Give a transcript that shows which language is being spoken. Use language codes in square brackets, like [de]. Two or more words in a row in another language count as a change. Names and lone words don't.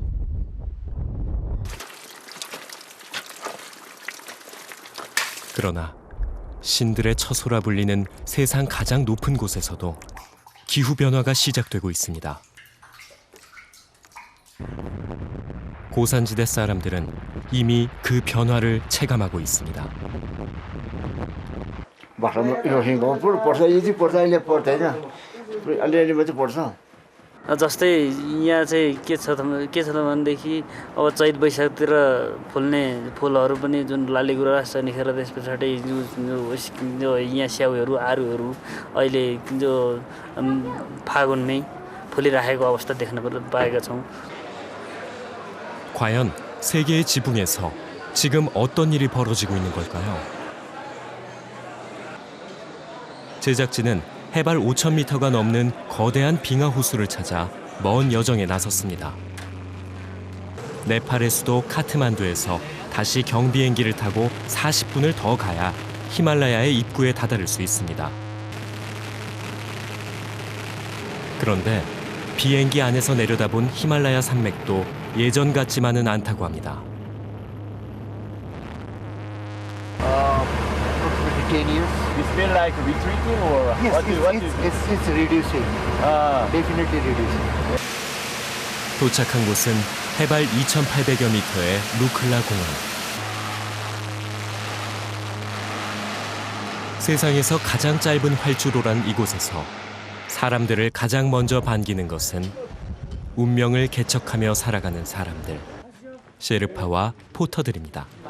[ko] 그러나 신들의 처소라 불리는 세상 가장 높은 곳에서도 기후변화가 시작되고 있습니다. 고산지대 사람들은 이미 그 변화를 체감하고 있습니다. [ne] जस्तै यहाँ चाहिँ के छ त भनेदेखि अब चैत वैशाखतिर फुल्ने फुलहरू पनि जुन लालीगुँरास निखेर त्यस पछाडि जो यहाँ स्याउहरू आरुहरू अहिले जो फागुनमै फुलिराखेको अवस्था देख्न पाएका छौँ. [ko] 과연 세계의 지붕에서 지금 어떤 일이 벌어지고 있는 걸까요? 제작진은 해발 5,000m가 넘는 거대한 빙하 호수를 찾아 먼 여정에 나섰습니다. 네팔의 수도 카트만두에서 다시 경비행기를 타고 40분을 더 가야 히말라야의 입구에 다다를 수 있습니다. 그런데 비행기 안에서 내려다본 히말라야 산맥도 예전 같지만은 않다고 합니다. [en] 10 years. It's been like retreating or Yes, it's reducing. Definitely reducing. [ko] 도착한 곳은 해발 2,800여 미터의 루클라 공원. 세상에서 가장 짧은 활주로란 이곳에서 사람들을 가장 먼저 반기는 것은 운명을 개척하며 살아가는 사람들, 셰르파와 포터들입니다.